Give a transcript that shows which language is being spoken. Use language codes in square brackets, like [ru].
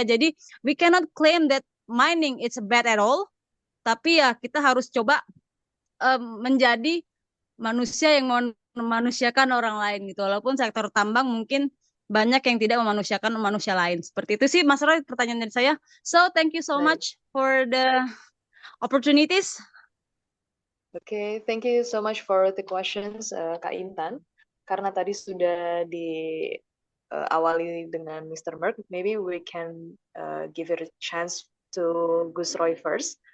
[id] Jadi we cannot claim that mining it's bad at all, tapi ya kita harus coba menjadi manusia yang memanusiakan orang lain gitu. Walaupun sektor tambang mungkin banyak yang tidak memanusiakan manusia lain. Seperti itu sih Mas Roy pertanyaan dari saya. [en] So thank you so [id] Baik. [en] much for the opportunities. Okay, thank you so much for the questions, Kak Intan. [id] Karena tadi sudah diawali dengan Mr. [en] Merk, maybe we can give it a chance to Gus Roy first.